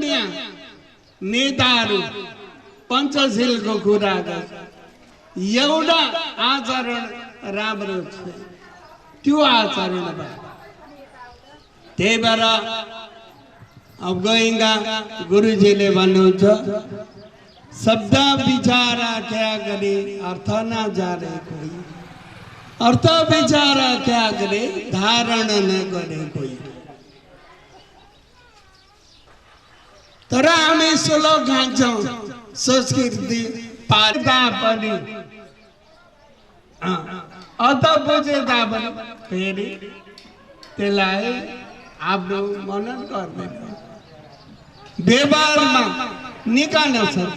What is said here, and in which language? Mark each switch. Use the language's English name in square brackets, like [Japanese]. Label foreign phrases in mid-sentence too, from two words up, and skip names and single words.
[Nepali] यहाँ नेताहरू पञ्चशीलको कुरा गर्छ। एउटा आचरण राम्रो छ, त्यो आचरण भयो। त्यही भएर अब गएका गुरुजीले भन्नुहुन्छ, [Hindi] शब्द विचार क्या करे अर्थ न जाने कोई, अर्थ विचार क्या करे धारण न करे कोई। [Nepali] तर हामी श्लोक खान्छौँ, संस्कृति पाल्दा पनि अत बुझे तापनि फेरि त्यसलाई आफ्नो मनन गर्दैन, व्यवहारमा निकाल्न सक्छ।